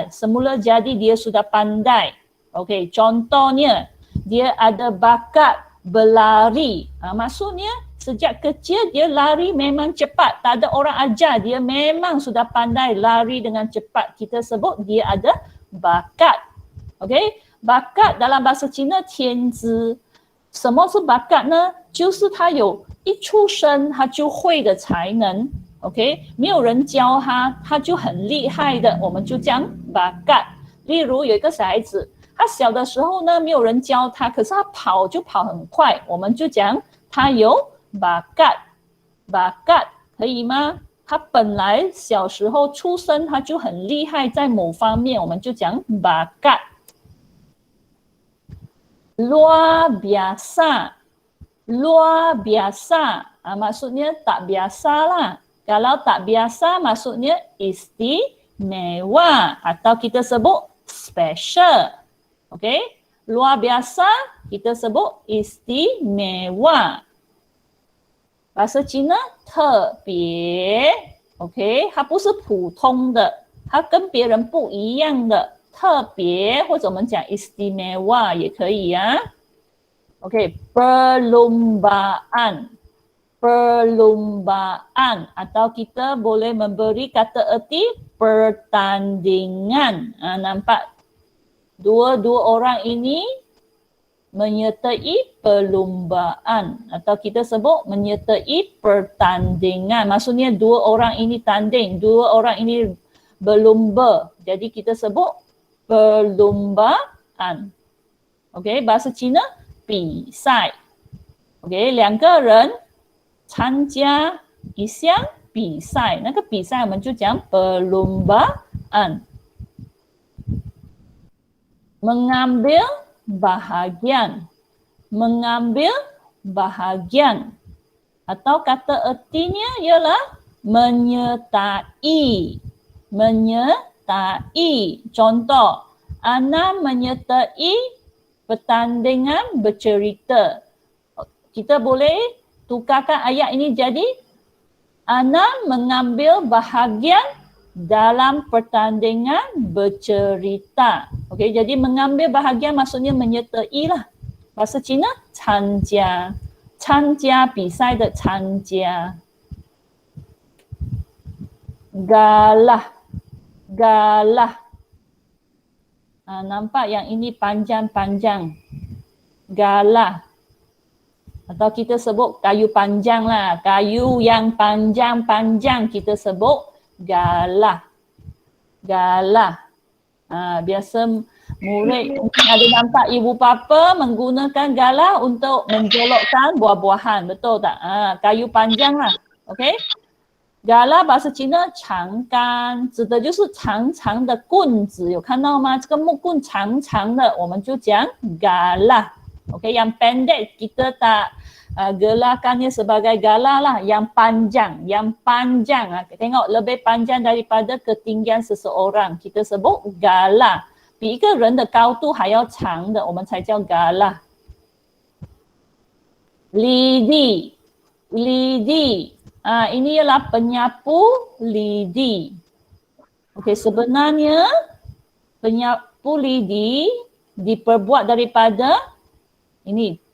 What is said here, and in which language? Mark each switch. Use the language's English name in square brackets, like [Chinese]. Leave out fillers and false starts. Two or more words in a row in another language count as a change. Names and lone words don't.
[Malay] Semula jadi dia sudah pandai. Okey, contohnya dia ada bakat berlari. Maksudnya sejak kecil dia lari memang cepat. Tak ada orang ajar. Dia memang sudah pandai lari dengan cepat. Kita sebut dia ada bakat. Okey, bakat dalam bahasa Cina 天资。 [Chinese] 什么是 bakat 呢？就是他有一出生他就会的才能。OK， 没有人教他，他就很厉害的，我们就讲 bakat。例如有一个小孩子，他小的时候呢，没有人教他，可是他跑就跑很快，我们就讲他有 bakat。bakat 可以吗？他本来小时候出生他就很厉害，在某方面，我们就讲 bakat。 [Malay] luar biasa. Luar biasa. Maksudnya tak biasa lah. Kalau tak biasa maksudnya istimewa atau kita sebut special. Okey? Luar biasa kita sebut istimewa. Bahasa Cina 特别. Okey? [Chinese] 它不是普通的，它跟别人不一样的。特别或者我们讲 [Malay] istimewa [Chinese] 也可以呀。 [Malay] OK， perlombaan, perlombaan atau kita boleh memberi kata erti pertandingan. Nampak dua-dua orang ini menyertai perlombaan atau kita sebut menyertai pertandingan. Maksudnya dua orang ini tanding, dua orang ini berlomba. Jadi kita sebut perlombaan. OK， bahasa Cina [Chinese] 比赛。OK， 两个人参加一项比赛，那个比赛我们就讲 [Malay] perlombaan。mengambil bahagian, mengambil bahagian atau kata ertinya ialah menyertai, menyertai. Contoh, Ana menyertai pertandingan bercerita. Kita boleh tukarkan ayat ini jadi Ana mengambil bahagian dalam pertandingan bercerita. Okey, jadi mengambil bahagian maksudnya menyertai lah. Bahasa Cina [Chinese] 参加，参加比赛的参加。 [Malay] galah, galah. Nampak yang ini panjang-panjang. Galah. Atau kita sebut kayu panjang lah. Kayu yang panjang-panjang kita sebut galah. Galah. Biasa murid mungkin ada nampak ibu bapa menggunakan galah untuk menjolokkan buah-buahan. Betul tak? Kayu panjang lah. Okey? galah bahasa Cina [Chinese] 长杆，指的就是长长的棍子，有看到吗？这个木棍长长的，我们就讲 [Malay] galah。OK， yang pendek kita tak gelarkannya sebagai galah lah, yang panjang, tengok lebih panjang daripada ketinggian seseorang, kita sebut galah， [Chinese] 比一个人的高度还要长的，我们才叫 galah。lidi， [Malay] ini ialah penyapu lidi. Okey, sebenarnya penyapu lidi diperbuat daripada ini.